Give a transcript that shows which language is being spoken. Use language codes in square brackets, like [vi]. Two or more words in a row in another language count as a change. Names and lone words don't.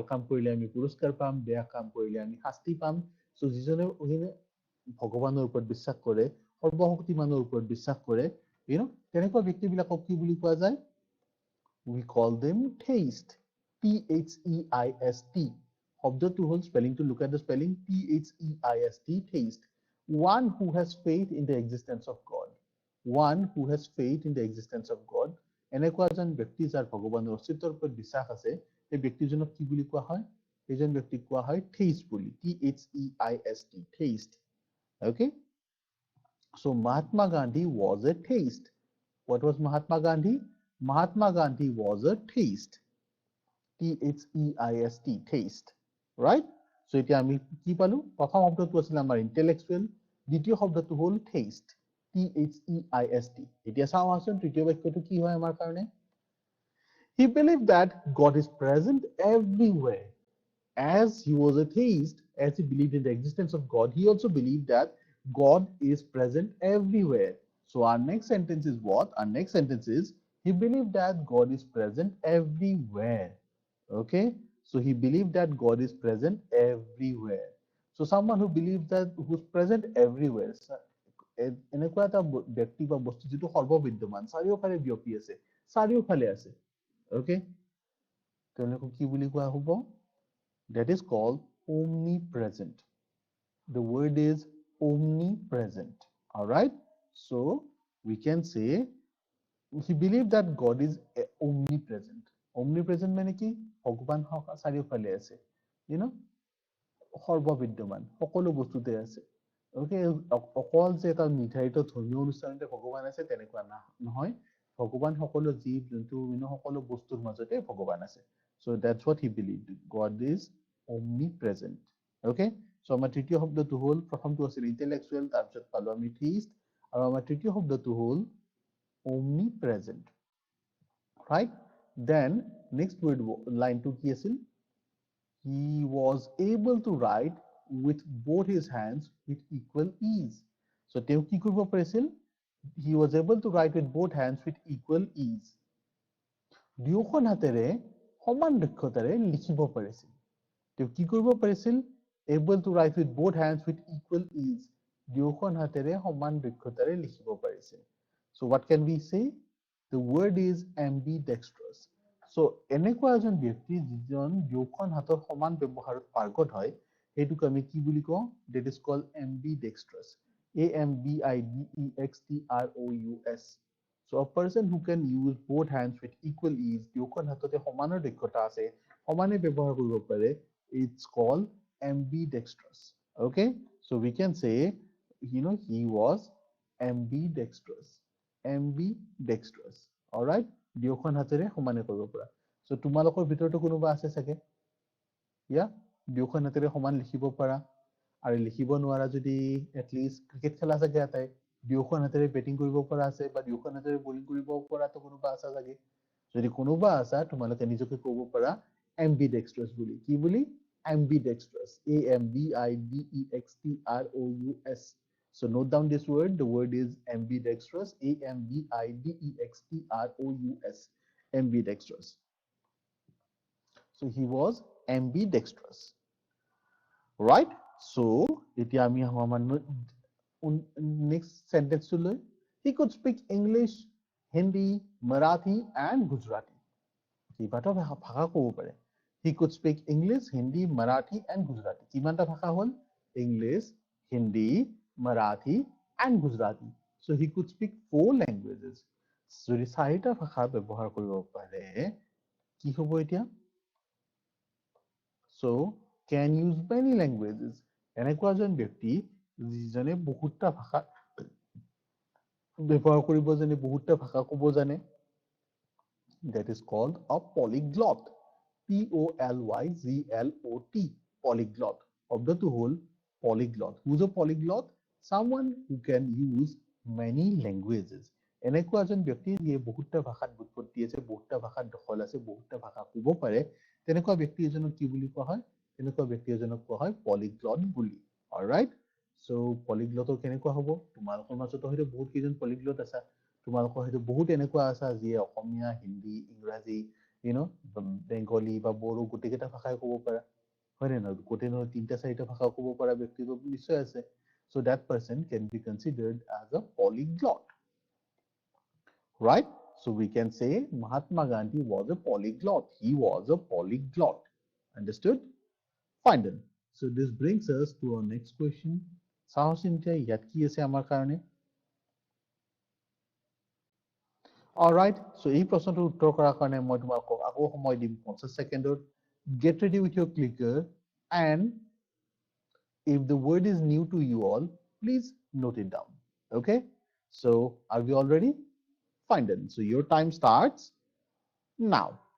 [as] কাম কৰিলে আমি পুৰস্কাৰ পাম বেয়া কাম কৰিলে আমি শাস্তি পাম সো যিজনে ভগৱানৰ ওপৰত বিশ্বাস কৰে সৰ্বশক্তিমানৰ ওপৰত বিশ্বাস কৰে তেনেকুৱা ব্যক্তিবিলাকক কি বুলি কোৱা যায় [en] we call them theist theist [as] শব্দটো হ'ল [en] spelling to look at the spelling theist theist one who has faith in the existence of God one who has faith in the existence of God [as] এনেকুৱা এজন ব্যক্তি যাৰ ভগৱানৰ অস্তিত্বৰ ওপৰত বিশ্বাস আছে এই ব্যক্তিজনক কি বুলি কোৱা হয় এইজন ব্যক্তিক কোৱা হয় [en] theist বুলি theist theist okay so Mahatma Gandhi was a theist what was Mahatma Gandhi Mahatma Gandhi was a theist theist theist right so [as] এতিয়া আমি কি পালো প্ৰথম শব্দটো আছিল আমাৰ [en] intellectual [as] দ্বিতীয় শব্দটো হ'ল [en] theist theist [as] এতিয়া চাওঁ আসুন তৃতীয় বাক্যটো কি হয় আমাৰ কাৰণে [en] he believed that God is present everywhere as he was a theist as he believed in the existence of God he also believed that God is present everywhere So our next sentence is what? Our next sentence is he believed that God is present everywhere. Okay, so he believed that God is present everywhere. So someone who believes that who's present everywhere, [as] এনেকুৱা এটা ব্যক্তি বা বস্তু যিটো সৰ্ববিদ্যমান চাৰিওফালে বিয়পি আছে চাৰিওফালে আছে okay তেওঁলোকক কি বুলি কোৱা হ'ব [en] that is called omnipresent the word is omnipresent all right so we can say he believed that God is omnipresent omnipresent [as] মানে কি ভগৱান চাৰিওফালে আছে [en] you know [as] সৰ্ববিদ্যমান সকলো বস্তুতে আছে okay অকল যে এটা নিৰ্ধাৰিত ধৰ্মীয় অনুষ্ঠানতে ভগৱান আছে তেনেকুৱা নহয় ভগৱান সকলো জীৱ জন্তু সকলো বস্তুৰ মাজতে ভগৱান আছে [en] so that's what he believed God is omnipresent okay so [as] আমাৰ তৃতীয় শব্দটো হ'ল প্ৰথমটো আছিল [en] intellectual [as] তাৰপিছত পালো আমি [en] theist [as] আৰু আমাৰ তৃতীয় শব্দটো হ'ল [en] omnipresent right then next word line to [as] কি আছিল [en] he was able to write with both his hands with equal ease. [as] So তেওঁ কি কৰিব পাৰিছিল? [en] He was able to write with both hands with equal ease. [as] দুয়োখন হাতেৰে সমান দক্ষতাৰে লিখিব পাৰিছিল। তেওঁ কি কৰিব পাৰিছিল? [en] Able to write with both hands with equal ease. [as] দুয়োখন হাতেৰে সমান দক্ষতাৰে লিখিব পাৰিছিল। [en] So what can we say? The word is ambidextrous. So [as] এনেকুৱা এজন ব্যক্তি যিজন দুয়োখন হাতৰ সমান ব্যৱহাৰত পাৰ্গত হয় সেইটোক আমি কি বুলি কওঁ [en] that is called ambidextrous ambidextrous so a person who can use both hands with equal ease [as] দুয়োখন হাততে সমানৰ দক্ষতা আছে সমানে ব্যৱহাৰ কৰিব পাৰে [en] it's called ambidextrous okay so we can say he was ambidextrous all right [as] দুয়োখন হাতেৰে সমানে কৰিব পৰা so তোমালোকৰ ভিতৰতো কোনোবা আছে চাগে ইয়া দুয়োখন হাতেৰে সমান লিখিব পাৰা আৰু লিখিব নোৱাৰা যদি এটলিষ্ট ক্ৰিকেট খেলা চাগে এটাই দুয়োখন হাতেৰে বেটিং কৰিব পৰা আছে বা দুয়োখন হাতেৰে বলিং কৰিব পৰাটো কোনোবা আছে চাগে যদি কোনোবা আছা তোমালোকে নিজকে ক'ব পাৰা ambidextrous বুলি কি বুলি ambidextrous [en] ambidextrous so note down this word the word is ambidextrous ambidextrous ambidextrous so he was ambidextrous right so [as] এতিয়া আমি আমাৰ [en] next sentence to লৈ he could speak English Hindi Marathi and Gujarati [as] কেইবাটাও ভাষা ক'ব পাৰে [en] he could speak English Hindi Marathi and Gujarati [as] কিমানটা ভাষা হ'ল [en] English Hindi Marathi and Gujarati so he could speak 4 languages [as] যদি চাৰিটা ভাষা ব্যৱহাৰ কৰিব পাৰে কি হ'ব এতিয়া [en] so can use many languages [as] এনেকুৱা এজন ব্যক্তি যিজনে বহুতটা ভাষা ব্যৱহাৰ কৰিব জানে বহুতটা ভাষা ক'ব জানে [en] that is called a polyglot POLYGLOT [as] polyglot শব্দটো হ'ল [en] polyglot who's a polyglot someone who can use many languages [as] এনেকুৱা এজন ব্যক্তি যিয়ে বহুতটা ভাষাত বুৎপত্তি আছে বহুতটা ভাষাত দখল আছে বহুতটা ভাষা ক'ব পাৰে তেনেকুৱা ব্যক্তি এজনক কি বুলি কোৱা হয় তেনেকুৱা ব্যক্তি এজনক কোৱা হয় polyglot বুলি alright so polyglot কেনেকুৱা হ'ব তোমালোকৰ মাজত হয়তো বহুত কেইজন polyglot আছে তোমালোকৰ হয়তো বহুত এনেকুৱা আছে যিয়ে অসমীয়া হিন্দী ইংৰাজী বেংগলী বা বড়ো গোটেইকেইটা ভাষাই ক'ব পাৰা হয় নে নহয় গোটেই নহয় তিনিটা চাৰিটা ভাষা ক'ব পৰা ব্যক্তিটো নিশ্চয় আছে [en] so that person can be considered as a polyglot right so we can say Mahatma Gandhi was a polyglot he was a polyglot understood fine then so this brings us to our next question [as] চাওঁচোন এতিয়া ইয়াত কি আছে আমাৰ কাৰণে [en] alright so [as] এই প্ৰশ্নটোৰ উত্তৰ কৰাৰ কাৰণে মই তোমাক আকৌ সময় দিম 50 সেকেন্ডত [en] get ready with your clicker and if the word is new to you all please note it down okay so are we all ready fine then so your time starts now